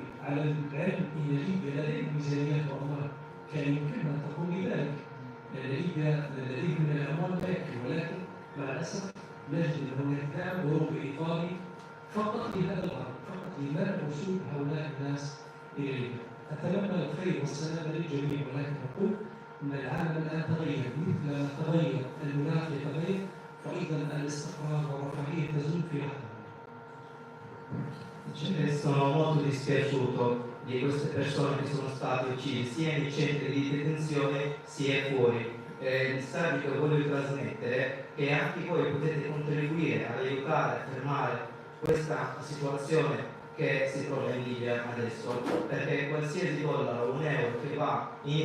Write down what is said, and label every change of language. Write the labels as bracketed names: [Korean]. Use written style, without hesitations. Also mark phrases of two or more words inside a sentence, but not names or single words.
[Arabic] على العلم ان ليبيا لديها ميزانيات واموال كان يمكنها ان تقوم بذلك، لان ليبيا لديها من الاموال لا يكفي، ولكن مع الاسف نجد ان هناك دعم اوروبي ايطالي فقط لهذا الغرض، فقط لمنع وصول هؤلاء الناس الى ليبيا. اتمنى الخير والسلامه للجميع، ولكن اقول ان العالم الان تغير، مثل ما تغير المناخ يتغير فايضا الاستقرار والرفاهيه تزول في لحظه. [Italian] Sono molto dispiaciuto di queste persone che sono state uccise sia nei centri di detenzione sia fuori. Il messaggio che voglio trasmettere è che anche voi potete contribuire ad aiutare a fermare questa situazione che si trova in Libia adesso, perché qualsiasi dollaro, un euro che va in